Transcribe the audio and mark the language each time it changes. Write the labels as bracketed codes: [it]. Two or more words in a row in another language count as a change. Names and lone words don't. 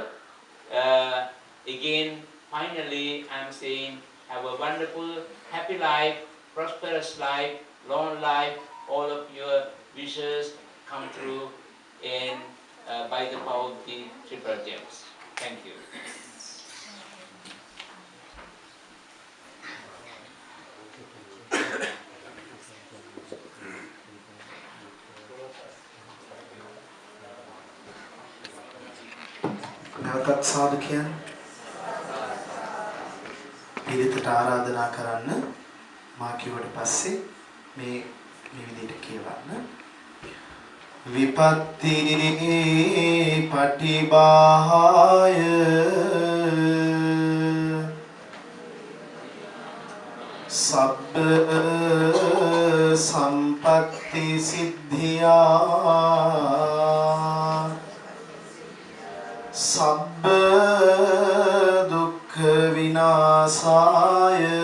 [en] Again, finally, I am saying, have a wonderful, happy life, prosperous life, long life, all of your wishes come true and by the power of the Triple Gems. Thank you. [si] නැවතත් සාදු කියන්න. පිළිතට ආරාධනා කරන්න. මා කිව්වට පස්සේ මේ විදිහට කියවන්න. [pi] විපත්ති පටිභාය සබ්බ සම්පත්ති සිද්ධියා සබ්බ දුක්ඛ විනාශාය